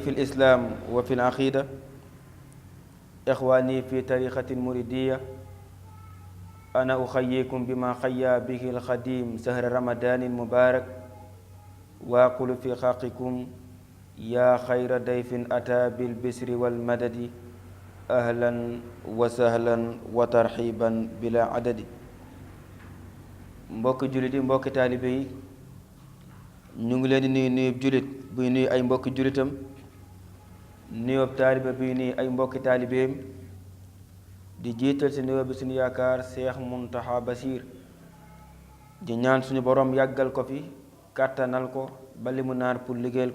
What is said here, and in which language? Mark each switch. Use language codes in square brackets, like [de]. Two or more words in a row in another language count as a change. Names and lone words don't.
[ar] في الإسلام وفي العقيدة إخواني في طريقة المريدية أنا أحييكم بما حيا به الخديم شهر رمضان المبارك وأقول في حقكم يا خير ضيف أتى بالبشر والمدد أهلا وسهلا وترحيبا بلا عدد [wo] mbokki jullit yi mbokki taalibe yi ñu ngi leen di nuyu jullit buy nuyu ay mbokki jullitam nuyoob taalibe buy nuyu ay mbokki taalibeem di jiital ci nuyoo bi suñu yaakaar Seex Muntaxa Basiir di ñaan suñu borom yàggal ko fi kàttanal ko ba li mu naan pour liggéeyal